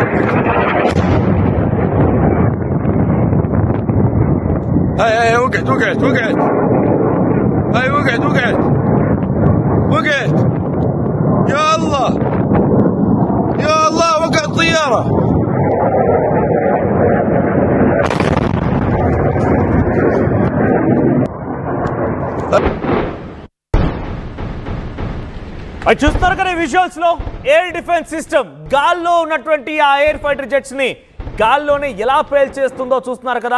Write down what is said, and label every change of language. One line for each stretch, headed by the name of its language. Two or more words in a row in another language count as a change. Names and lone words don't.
Arabic: هاي وقعت هاي وقعت يا الله وقعت طيارة.
Telugu: చూస్తున్నారు కదా విజువల్స్ లో
English: air defense system
Telugu: గాల్లో ఉన్నటువంటి ఆ
English: air fighter jets
Telugu: ని గాల్లోనే ఎలా పేల్చేస్తుందో చూస్తున్నారు కదా.